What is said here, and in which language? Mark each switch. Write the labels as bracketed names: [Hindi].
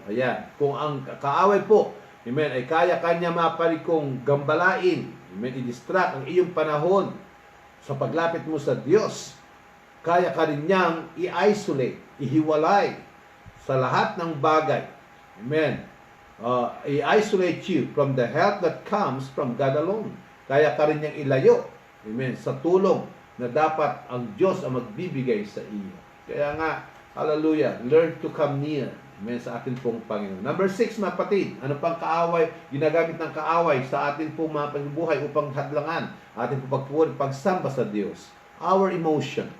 [Filipino] Ayan, kung ang kaaway po, amen, ay kaya kanya mapalikong gambalain, amen, i-distract ang iyong panahon sa paglapit mo sa Diyos. Kaya ka rin niyang i-isolate, ihiwalay sa lahat ng bagay. Amen. [English] I-isolate you from the help that comes from God alone. [Filipino] Kaya ka rin niyang ilayo, amen, sa tulong na dapat ang Diyos ang magbibigay sa iyo. Kaya nga, [English] hallelujah, learn to come near. Amen, [Filipino] sa atin pong Panginoon. Number 6, mga kapatid, ano pang kaaway, ginagamit ng kaaway sa atin pong mga pagbubuhay upang hadlangan, atin pong pagpuri, pagsamba sa Diyos. [English] Our emotion.